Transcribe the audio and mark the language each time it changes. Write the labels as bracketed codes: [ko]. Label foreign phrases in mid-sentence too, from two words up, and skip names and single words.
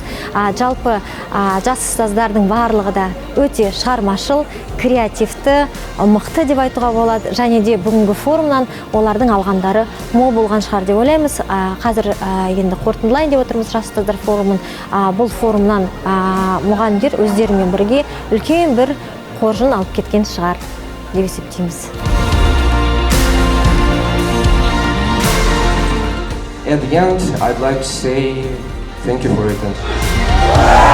[kk] Жалпы жас ұстаздардың барлығы да өте шығармашыл, креативті, мықты деп айтуға болады, және де бүгінгі форумнан олардың алғандары мол болған шығар деп ойлаймыз. Қазір енді қорытындылайын деп отырмыз жас ұстаздар форумын. Бұл форумнан мұғалімдер өздерімен бірге үлкен бір қоржын алып кеткен шығар деп есептейміз. [en] At the end, I'd like to say thank you for your attention.